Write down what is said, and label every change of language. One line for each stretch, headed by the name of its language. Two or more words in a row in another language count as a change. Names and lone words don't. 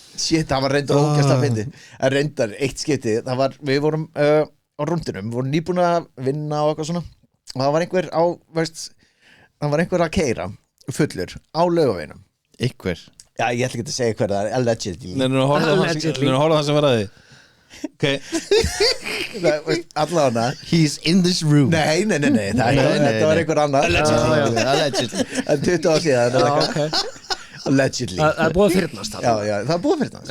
Icelandic: Shit, það var reyndar ógeðslega fyndið. En reyndar eitt skipti, við vorum á rúndinum, vorum nýbúin að vinna og eitthvað svona. Og það var einhver að keyra fullur á Laugaveginum. Einhver? Já, ég ætla ekki að segja hver það allegedly. Nei, nú horfðu það sem var að því. Okay. Allavega.
English: He's in this room.
Icelandic: Nei, þetta var einhver annar. Allegedly. En 20 ár síðan. Já, ok. Allegedly. Það er búið að fyrnast það. Já, það er búið að fyrnast.